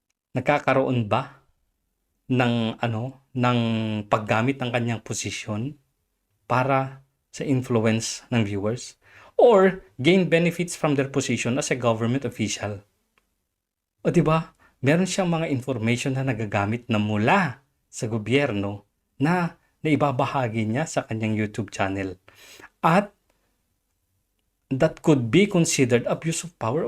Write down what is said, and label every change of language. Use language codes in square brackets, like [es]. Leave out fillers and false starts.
[tl] Nagkakaroon ba ng paggamit ng kanyang posisyon para sa influence ng viewers? [en] Or gain benefits from their position as a government official? [tl] O diba, meron siyang mga information na nagagamit na mula sa gobyerno na naibabahagi niya sa kanyang YouTube channel. [en] At that could be considered abuse of power.